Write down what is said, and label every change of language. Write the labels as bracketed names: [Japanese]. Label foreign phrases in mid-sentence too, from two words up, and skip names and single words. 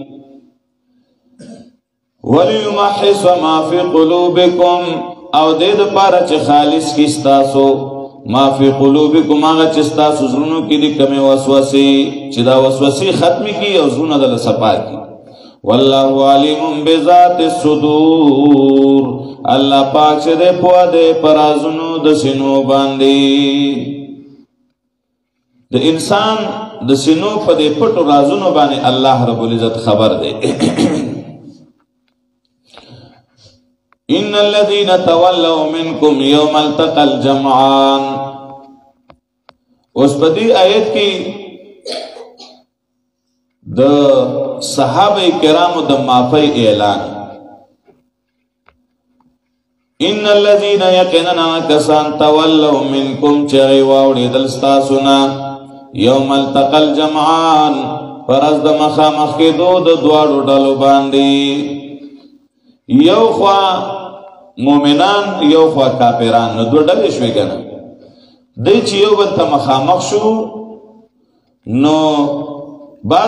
[Arabic] ولیمحص ما فی قلوبکم [Pashto] او دې دپاره چې خالص کړي ستاسو [Arabic] ما فی قلوبکم [Pashto] هغه چې ستاسو زړونو کې دي کمې وسوسې چې دا وسوسې ختمې کړي او زړونه دله صفا کړي [Arabic] والله علیم بذات الصدور [Pashto] الله پاک چې دې پوه دی په رازونو د سینو باندې د انسان د سینو په دې پټو رازونو باندې [Arabic] الله رب العزت [Pashto] خبر دی [Arabic] ان الذين تولوا منكم يوم التقى الجمعان [Pashto] اوس په دې آیت کې د صحابه کرامو د معافی اعلان [Arabic] ان الذين يقيننا كسان تولوا منكم [Pashto] چغي واوړېدل ستاسو نه [Arabic] يوم التقى الجمعان [Pashto] فرض د مخامخ کېدو د دواړو ډلو باندې یو خوا مؤمنان یو خوا کافران نو دوه ډلې شوې که نه دی چې یو بل ته مخامخ شو نو بعض